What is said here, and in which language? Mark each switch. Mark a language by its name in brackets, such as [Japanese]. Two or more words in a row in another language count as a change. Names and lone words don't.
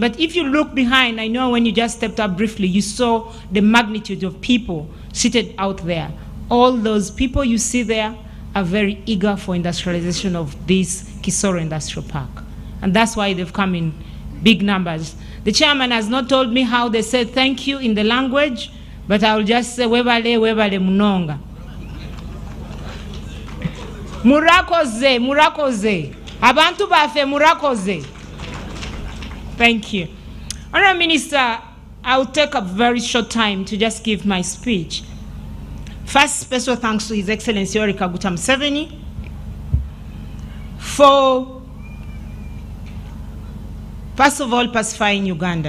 [English] But if you look behind, I know when you just stepped up briefly, you saw the magnitude of people seated out there. All those people you see there are very eager for industrialization of this Kisoro Industrial Park. And that's why they've come in big numbers. The chairman has not told me how they say thank you in the language, but I will just say, [Ganda] webale, webale munonga. [Kinyarwanda] Murakoze, murakoze. Abantu bafe murakoze. [English] Thank you. Honorable Minister, I will take a very short time to just give my speech. First, special thanks to His Excellency Yoweri Kaguta Museveni for, first of all, pacifying Uganda.